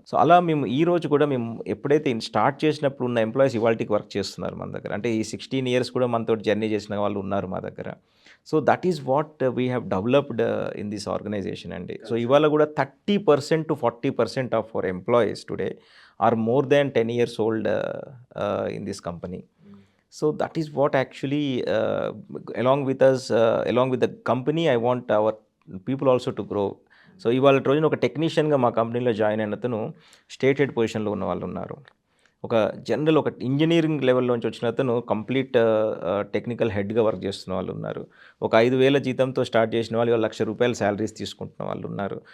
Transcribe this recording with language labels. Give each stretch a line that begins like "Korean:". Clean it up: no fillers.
Telugu: So అలా మేము ఈ రోజు కూడా మేము ఎప్పుడైతే స్టార్ట్ చేసినప్పుడు ఉన్న ఎంప్లాయీస్ ఇవాల్టికి వర్క్ చేస్తున్నారు మన దగ్గర. అంటే ఈ 16 ఇయర్స్ కూడా మనతోటి జర్నీ చేసిన వాళ్ళు ఉన్నారు మా దగ్గర.
English: so that is what we have developed in this organisation
Telugu: అండి.
English: so
Telugu: ఇవాళ కూడా
English: 30% to 40% of our employees today are more than 10 years old in this company. So that is what actually along with us, along with the company, I want our people also to grow.
Telugu: So ఇవాళ రోజున ఒక టెక్నీషియన్గా మా కంపెనీలో join అయిన అతను state head పొజిషన్లో ఉన్న వాళ్ళు ఉన్నారు. ఒక జనరల్ ఒక ఇంజినీరింగ్ లెవెల్‌లోంచి వచ్చిన అతను కంప్లీట్ టెక్నికల్ హెడ్‌గా వర్క్ చేస్తున్న వాళ్ళున్నారు. ఒక 5,000 జీతంతో స్టార్ట్ చేసిన వాళ్ళు ఇవాళ రూ. 1,00,000 సాలరీస్ తీసుకుంటున్న వాళ్ళున్నారు.